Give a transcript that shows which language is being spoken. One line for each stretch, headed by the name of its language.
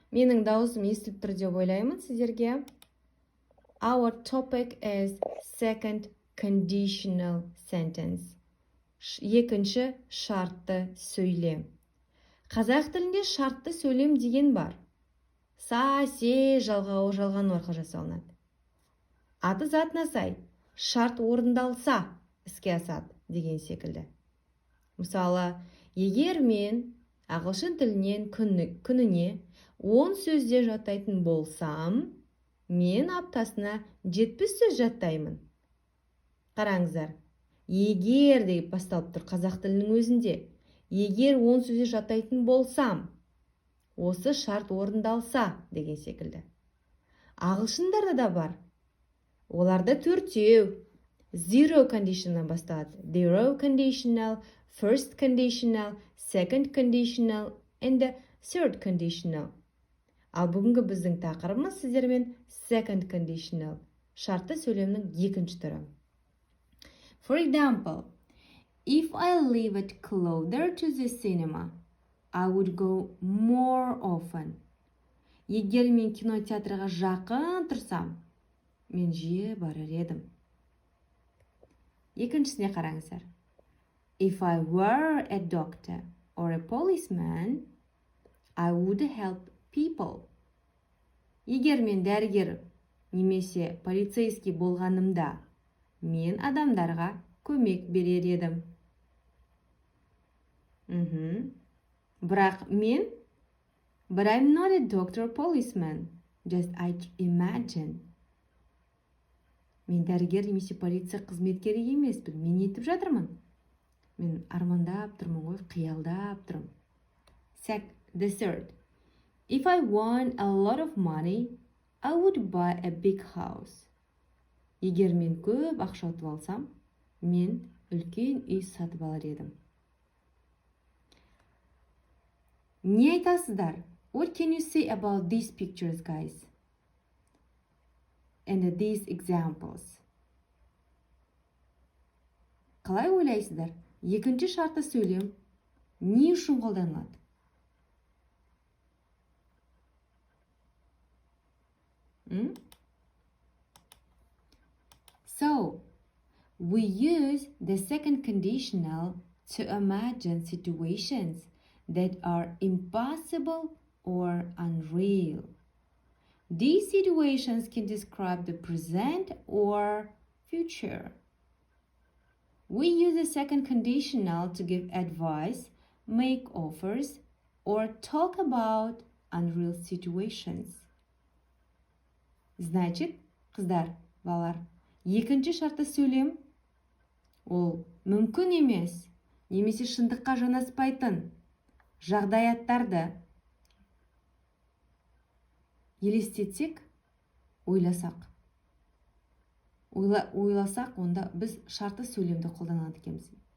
Kazakh: Менің дауысым естіліп тұр деп ойлаймын сіздерге.
English: Our topic is second conditional sentence.
Kazakh: Екінші шартты сөйлем. Қазақ тілінде шартты сөйлем деген бар. Са, се, жалғау, жалған арқылы жасалынады. Аты затына сай, шарт орындалса іске асады деген секілді. Мысалы, егер мен ағылшын тілінен күніне 10 сөзде жаттайтын болсам, мен аптасына 70 сөз жаттаймын. Қараңыздар, егер деп басталып тұр қазақ тілінің өзінде. Егер 10 сөзде жаттайтын болсам, осы шарт орындалса деген секілді. Ағылшындарда да бар. Оларда төртеу.
English: Zero conditional
Kazakh: басталады.
English: Zero conditional, first conditional, second conditional, and the third conditional.
Kazakh: Ал бүгінгі біздің тақырыбымыз сіздермен second conditional. Шартты сөйлемнің екінші түрі.
English: For example, if I live it closer to the cinema, I would go more often.
Kazakh: Егер мен кинотеатрға жақын тұрсам, мен жиі барар едім. Екіншісіне қараңыздар.
English: If I were a doctor or a policeman, I would help people.
Kazakh: Егер мен дәрігер немесе полицейский болғанымда, мен адамдарға көмек берер едім. Бірақ мен,
English: but I'm not a doctor or policeman. Just I imagine.
Kazakh: Мен дәрігер немесе полиция қызметкері емеспін. Мен етіп жатырмын. Мен армандап тұрмын ғой, қиялдап тұрмын.
English: The third. If I won a lot of money, I would buy a big house.
Kazakh: Егер мен көп ақша ұтып алсам, мен үлкен үй сатып алар едім. Не айтасыздар?
English: What can you say about these pictures, guys? And these examples.
Kazakh: Қалай ойлайсыздар? Екінші шартты сөйлем не үшін қолданылады?
English: So, we use the second conditional to imagine situations that are impossible or unreal. These situations can describe the present or future. We use the second conditional to give advice, make offers, or talk about unreal situations.
Kazakh: Значит, қыздар, балалар, екінші шартты сөйлем ол мүмкін емес, немесе шындыққа жанаспайтын жағдаяттарды елестетсек, ойласақ, онда біз шартты сөйлемді қолданады екенбіз.